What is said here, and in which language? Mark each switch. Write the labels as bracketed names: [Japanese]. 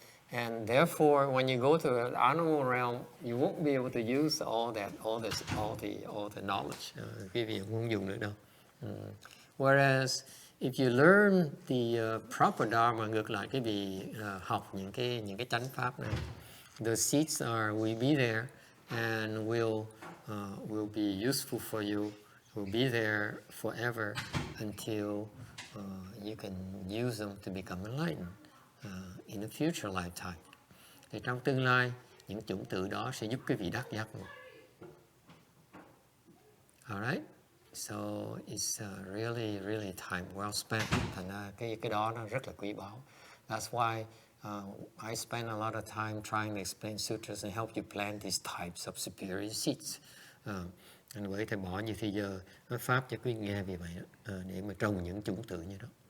[English] And therefore, when you go to the animal realm, you won't be able to use all the knowledge. [Vietnamese] Quý vị không dùng nữa đâu. [English] Whereas if you learn the proper dharma, [Vietnamese] ngược lại quý vị học những cái chánh pháp này, [English] the seeds will be there and will be useful for you, will be there forever until you can use them to become enlightened in a future lifetime. [Vietnamese] Thì trong tương lai, những chủng tử đó sẽ giúp quý vị đắc giác ngộ. [English] Alright? So it's really, really time well spent. [Vietnamese] Thành ra cái đó nó rất là quý báu. [English] That's why I spend a lot of time trying to explain sutras and help you plant these types of superior seeds. [Vietnamese] Anh với thầy bỏ nhiều thời giờ nói pháp cho quý nghe vì vậy đó, để mà trồng những chủng tử như đó.